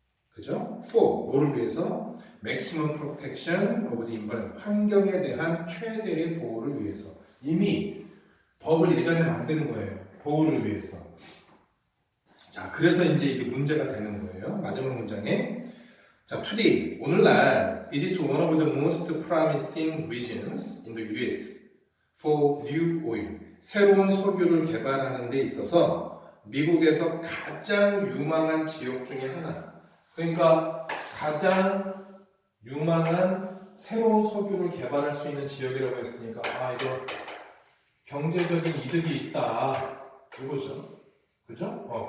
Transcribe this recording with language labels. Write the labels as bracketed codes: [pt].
[ko] 그죠? for, 뭐를 위해서? [en] maximum protection of the environment, [ko] 환경에 대한 최대의 보호를 위해서. 이미 법을 예전에 만드는 거예요. 보호를 위해서. 자, 그래서 이제 이게 문제가 되는 거예요. 마지막 문장에. [en] 자, today, [ko] 오늘날, [en] it is one of the most promising regions in the US for new oil. [ko] 새로운 석유를 개발하는 데 있어서 미국에서 가장 유망한 지역 중에 하나. 그러니까 가장 유망한 새로운 석유를 개발할 수 있는 지역이라고 했으니까 이거 경제적인 이득이 있다 이거죠. 그죠?